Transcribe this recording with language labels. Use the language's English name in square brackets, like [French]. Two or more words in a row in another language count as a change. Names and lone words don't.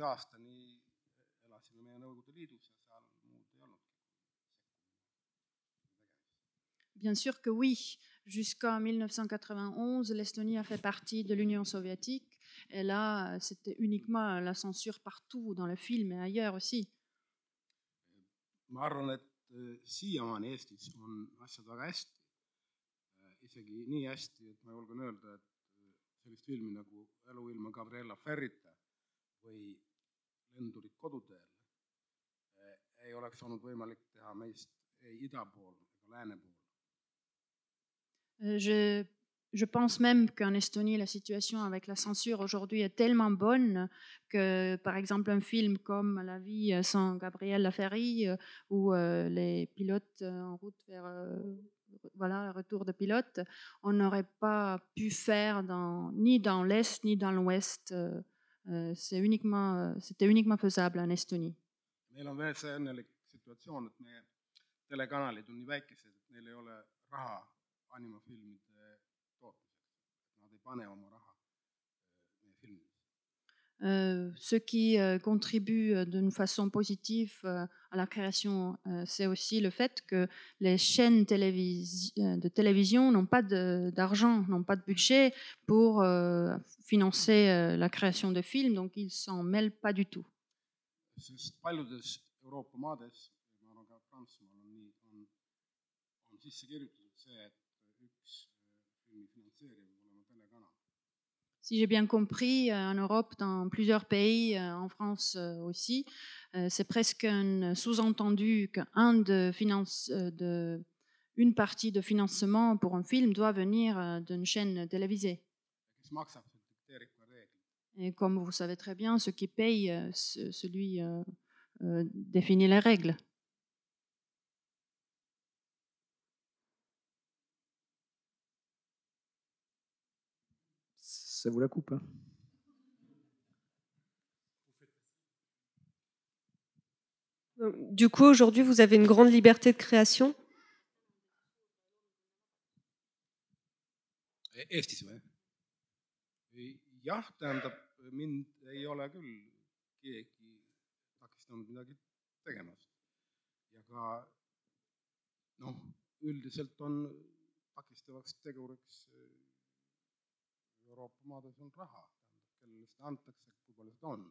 [Estonian] aastani elasime meie Nõukogude Liidus ja seal muud ei olnud. [French] Bien sûr que oui. Jusqu'en 1991, l'Estonie a fait partie de l'Union soviétique. Et là, c'était uniquement la censure partout, dans le film et ailleurs aussi. [Estonian] Ma arvan, et siiamaani Eestis on asjad väga hästi. Isegi nii hästi, et ma julgen öelda, et sellist filmi nagu Elu ilma Gabriella Ferrita või Lendurid koduteel ei oleks olnud võimalik teha meist ei ida pool ega lääne pool. [French] Je pense même qu'en Estonie, la situation avec la censure aujourd'hui est tellement bonne que, par exemple, un film comme La vie sans Gabriel Laferry ou les pilotes en route vers le retour de pilote, on n'aurait pas pu faire ni dans l'Est ni dans l'Ouest. C'était uniquement faisable en Estonie. [Estonian] Meil on veel see õnnelik situatsioon, et meie telekanalid on nii väikesed, et neil ei ole raha animafilmide tootmiseks. Nad ei pane oma raha meie filmidesse. [French] Ce qui contribue d'une façon positive à la création, c'est aussi le fait que les chaînes de télévision n'ont pas d'argent, n'ont pas de budget pour financer la création de films, donc ils s'en mêlent pas du tout. [Estonian] Sest paljudes Euroopa maades, ma arvan ka Prantsusmaal on sisse kirjutatud see, et üks filmi finantseerija peab olema telekanal. [French] Si j'ai bien compris, en Europe, dans plusieurs pays, en France aussi, c'est presque un sous-entendu une partie de financement pour un film doit venir d'une chaîne télévisée. [Estonian] Kes maksab, see dikteerib ka reeglid. [French] Et comme vous savez très bien, ce qui paye, celui définit les règles. Ça vous la coupe, hein. Du coup, aujourd'hui, vous avez une grande liberté de création? [Estonian] Eestis või? Jah, tähendab, mind ei ole küll keegi takistanud midagi tegemast. Ja ka üldiselt on takistavaks teguriks Euroopa maades on raha, kellele seda antakse, kui palju seda on.